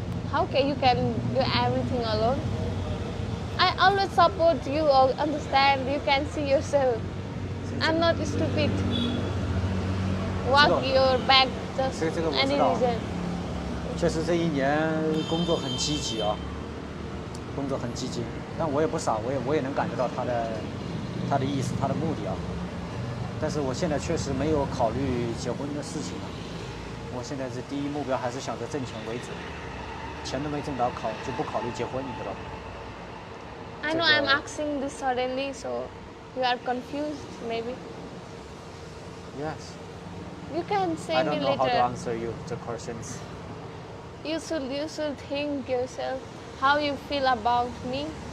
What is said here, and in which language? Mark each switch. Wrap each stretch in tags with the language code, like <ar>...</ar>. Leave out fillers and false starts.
<en>How can you do everything alone? I always support you or understand. You can see yourself. I'm not stupid. Walk your back just any reason.</en> <zh>确实这一年工作很积极啊，工作很积极，但我也不傻，我也能感觉到他的意思，他的目的啊。但是我现在确實沒有考慮結婚的事情了，我現在是第一目標還是想着掙錢為主，錢都沒掙到就不考慮結婚，你知道吧？</zh> <en>I know I'm asking this suddenly, so you are confused, maybe. Yes. You can say I me don't know how to later. answer you the questions. You should think yourself how you feel about me.</en>